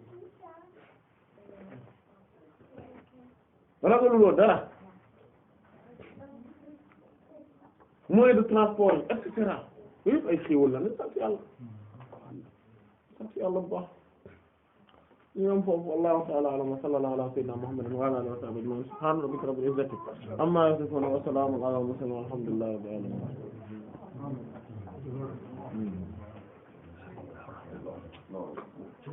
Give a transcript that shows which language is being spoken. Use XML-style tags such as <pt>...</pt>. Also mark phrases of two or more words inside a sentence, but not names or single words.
<wo>ragaluloo dara</wo> <fr>moyen de transport</fr> <wo>yi et cetera yëpp ay xéewal la ne sant yàlla bu baax ñu am foofu</wo> <ar>والله تعالى أعلم وصلى الله على سيدنا محمد وعلى آله وصحبه أجمعين سبحان ربك رب العزة عما يصفون وسلام على المرسلين والحمد لله رب العالمين</ar>